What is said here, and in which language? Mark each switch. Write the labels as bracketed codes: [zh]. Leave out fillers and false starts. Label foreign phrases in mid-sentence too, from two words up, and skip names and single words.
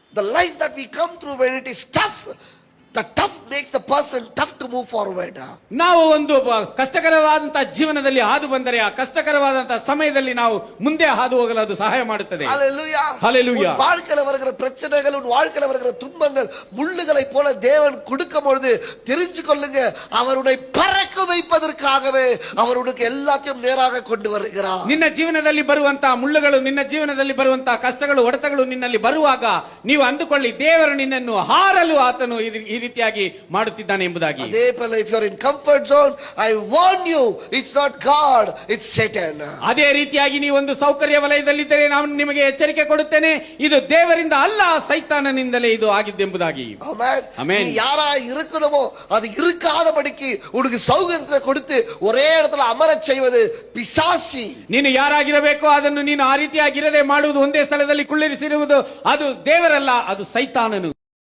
[en] the life that we come through when it is tough, the tough makes the person tough to move forward. [kn] ನಾವು ಒಂದು ಕಷ್ಟಕರವಾದಂತಹ ಜೀವನದಲ್ಲಿ ಹಾದು ಬಂದರೆ ಆ ಕಷ್ಟಕರವಾದಂತಹ ಸಮಯದಲ್ಲಿ ನಾವು ಮುಂದೆ ಹಾದು ಹೋಗಲು அது ಸಹಾಯ ಮಾಡುತ್ತದೆ. [en] Hallelujah. Hallelujah. [ta] உன் வாழ்க்கையில வருகிற பிரச்சனைகள், உன் வாழ்க்கையில வருகிற துன்பங்கள் முள்ளுகளை போல தேவன் கொடுக்கும் பொழுது தெரிஞ்சு கொள்ளுங்க, அவர் உன்னை பறக்க வைப்பதற்காகவே அவர் உனக்கு எல்லாத்தையும் நேராக கொண்டு வருகிறார். [kn] ನಿನ್ನ ಜೀವನದಲ್ಲಿ ಬರುವಂತಹ ಮುಳ್ಳುಗಳು, ನಿನ್ನ ಜೀವನದಲ್ಲಿ ಬರುವಂತಹ ಕಷ್ಟಗಳು, ಹೊಡೆತಗಳು ನಿನ್ನಲ್ಲಿ ಬರುವಾಗ ನೀವು ಅಂದುಕೊಳ್ಳಿ, ದೇವರು ನಿನ್ನನ್ನು ಹಾರಲು ಆತನು ಈ ರೀತಿಯಾಗಿ ಮಾಡುತ್ತಿದ್ದಾನೆ ಎಂಬುದಾಗಿ. ಅದೇ ಪಲ [en] if you are in comfort zone, I warn you, it's not God, it's Satan. [kn] ಅದೇ ರೀತಿಯಾಗಿ ನೀವು ಒಂದು ಸೌಕರ್ಯ ವಲಯದಲ್ಲಿದ್ದರೆ ನಾನು ನಿಮಗೆ ಎಚ್ಚರಿಕೆ ಕೊಡುತ್ತೇನೆ, ಇದು ದೇವರಿಂದ ಅಲ್ಲ, ಸೈತಾನನಿಂದಲೇ ಇದು ಆಗಿದ್ದೆಂಬುದಾಗಿ. [ta] நீ யாரா இருக்கணுமோ அது இருக்காதபடிக்கு உனக்கு சௌகரியத்தை கொடுத்து ஒரே இடத்துல அமரச் செய்வது பிசாசி. [kn] ನೀನು ಯಾರಾಗಿರಬೇಕೋ ಅದನ್ನು ನೀನು ಆ ರೀತಿಯಾಗಿರದೆ ಮಾಡುವುದು, ಒಂದೇ ಸ್ಥಳದಲ್ಲಿ ಕುಳ್ಳಿರಿಸಿರುವುದು ಅದು ದೇವರಲ್ಲ, ಅದು ಸೈತಾನನು.